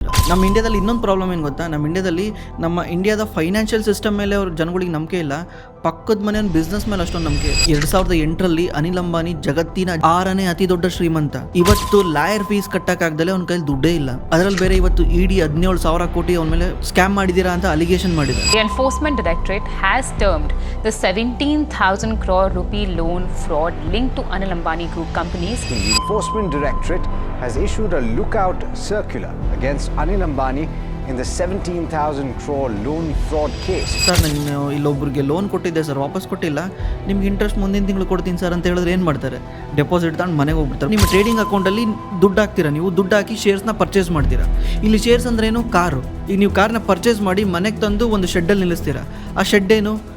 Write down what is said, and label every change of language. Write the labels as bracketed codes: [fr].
[kn] ನಮ್ಮ ಇಂಡಿಯಾದಲ್ಲಿ ಇನ್ನೊಂದು ಪ್ರಾಬ್ಲಮ್ ಏನು ಗೊತ್ತಾ, ನಮ್ಮ ಇಂಡಿಯಾದ ಫೈನಾನ್ಷಿಯಲ್ ಸಿಸ್ಟಮ್ ಮೇಲೆ ಅವ್ರ ಜನಗಳಿಗೆ ನಂಬಿಕೆ ಇಲ್ಲ, ಪಕ್ಕದ ಮನೆ ಬಿಸ್ನೆಸ್ ಮೇಲೆ ಅಷ್ಟೊಂದು ನಂಬಿಕೆ. 2008ರಲ್ಲಿ ಅನಿಲ್ ಅಂಬಾನಿ ಜಗತ್ತಿನ 6ನೇ ಅತಿ ದೊಡ್ಡ ಶ್ರೀಮಂತ. ಇವತ್ತು ಲಾಯರ್ ಫೀಸ್ ಕಟ್ಟಕ್ಕಾಗ್ದಲೆ ಅವ್ನ ಕೈಲಿ ದುಡ್ಡೇ ಇಲ್ಲ. ಅದರಲ್ಲಿ ಬೇರೆ ಇವತ್ತು ಇಡಿ 17,000 ಕೋಟಿ ಅವನ ಮೇಲೆ ಸ್ಕ್ಯಾಮ್ ಮಾಡಿದೀರಾ ಅಂತ ಅಲಿಗೇಷನ್ ಮಾಡಿದೆ. [en] The Enforcement Directorate has termed the 17,000 crore rupee loan fraud linked to Anil Ambani group companies. The Enforcement Directorate has issued a lookout circular against Anil Ambani in the 17,000 crore loan fraud case. [kn] Sir, ನಾನು ಇಲ್ಲೊಬ್ರಿಗೆ loan ಕೊಟ್ಟಿದ್ದೆ sir, ವಾಪಸ್ ಕೊಟ್ಟಿಲ್ಲ, ನಿಮ್ಗೆ interest ಮುಂದಿನ ತಿಂಗಳು ಕೊಡ್ತೀನಿ sir ಅಂತ ಹೇಳಿದ್ರೆ ಏನು ಮಾಡ್ತಾರೆ? ಡೆಪಾಸಿಟ್ ತಗೊಂಡು ಮನೆಗೆ ಹೋಗ್ಬಿಡ್ತಾರೆ. ನಿಮ್ಮ ಟ್ರೇಡಿಂಗ್ ಅಕೌಂಟಲ್ಲಿ ದುಡ್ಡು ಹಾಕ್ತೀರಾ, ನೀವು ದುಡ್ಡು ಹಾಕಿ ಶೇರ್ಸ್ನ ಪರ್ಚೇಸ್ ಮಾಡ್ತೀರಾ. ಇಲ್ಲಿ ಶೇರ್ಸ್ ಅಂದ್ರೆ ಏನು? ಕಾರು. ಈಗ ನೀವು ಕಾರ್ನ ಪರ್ಚೇಸ್ ಮಾಡಿ ಮನೆಗೆ ತಂದು ಒಂದು ಶೆಡ್ಡಲ್ಲಿ ನಿಲ್ಲಿಸ್ತೀರಾ. ಆ ಶೆಡ್ ಏನು?